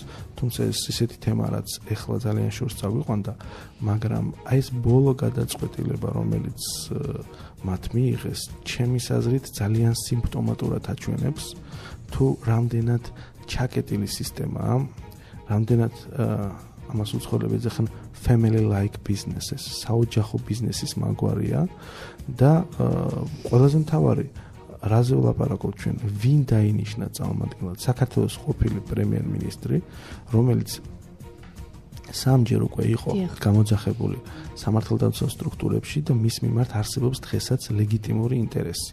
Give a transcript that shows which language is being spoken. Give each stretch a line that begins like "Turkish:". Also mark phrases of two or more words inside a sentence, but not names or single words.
Georgian: თუმცა ეს ისეთი თემა, რაც ეხლა ძალიან შორს წაგვიყვანდა, მაგრამ აი ეს ბოლო გადაწყვეტილება, რომელიც მათ მიიღეს, ჩემის აზრით ძალიან სიმპტომატურად აჩვენებს, თუ რამდენად ჩაკეტილი სისტემაა, რამდენად ამას უცხოელები ეძახიან
English: family like businesses,
Georgian: საოჯახო ბიზნესის მაგვარია და ყველაზე მთავარი რაზე ვლაპარაკობთ ჩვენ, ვინ დაინიშნა წარმომადგენლად? საქართველოს ყოფილი პრემიერ-მინისტრი, რომელიც სამჯერ უკვე იყო გამოძახებული სამართალდამცავ სტრუქტურებში და მის მიმართ არსებობს დღესაც ლეგიტიმური ინტერესი.